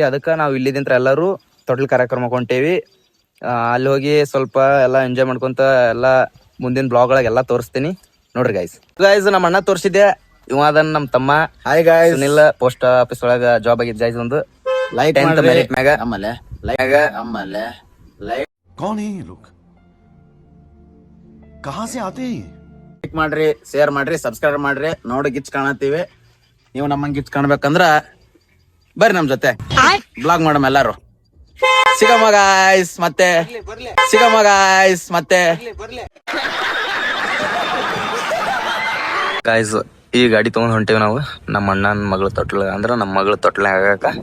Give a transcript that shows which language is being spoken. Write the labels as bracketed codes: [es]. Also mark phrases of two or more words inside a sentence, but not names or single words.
[kn] ಅದಕ್ಕೆ ನಾವು ಇಲ್ಲಿದಿಂತ್ರ ಎಲ್ಲರೂ ತೊಟ್ಲು ಕಾರ್ಯಕ್ರಮ ಕೊಂಟೇವಿ. ಅಲ್ಲಿ ಹೋಗಿ ಸ್ವಲ್ಪ ಎಲ್ಲ ಎಂಜಾಯ್ ಮಾಡ್ಕೊಂತ ಎಲ್ಲ ಮುಂದಿನ ಬ್ಲಾಗ್ ಒಳಗೆಲ್ಲ ತೋರಿಸ್ತೀನಿ ನೋಡ್ರಿ ಗೈಸ್. ನಮ್ಮ ಅಣ್ಣ ತೋರಿಸಿದ್ದೆ, ಇವ ಅದನ್ನ ನಮ್ಮ ತಮ್ಮ. [en] Hi guys, [kn] ಸುನಿಲ್ [en] post office [kn] ಒಳಗ ಜಾಬ್ ಆಗಿದ್ ಗೈಸ್. ಒಂದು ಲೈಕ್ ಮೆರಿಟ್ ಮ್ಯಾಗ ಆಮೇಲೆ ಲೈಕ್ [hi] कौन है ये लोग? कहां से आते हैं? [kn] ಮಾಡ್ರಿ, ಶೇರ್ ಮಾಡ್ರಿ, ಸಬ್ಸ್ಕ್ರೈಬ್ ಮಾಡ್ರಿ. ನೋಡಿ ಗಿಚ್ ಕಾಣತ್ತೀವಿ. ನೀವು ನಮ್ಮಂಗ್ ಗಿಚ್ ಕಾಣ್ಬೇಕಂದ್ರ ಬರ್ರಿ ನಮ್ ಜೊತೆ ಬ್ಲಾಗ್ ಮಾಡಮ್ ಎಲ್ಲಾರು. ಸಿಗಮ್ಮ ಗಾಯ್ಸ್ ಮತ್ತೆ ಗೈಸ್, ಈ ಗಾಡಿ ತಗೊಂಡ್ ಹೊಂಟೇವಿ ನಾವು ನಮ್ಮ ಅಣ್ಣನ ಮಗಳ ತೊಟ್ಲ, ಅಂದ್ರ ನಮ್ಮ ಮಗಳ ತೊಟ್ಲ ಆಗಾಕ.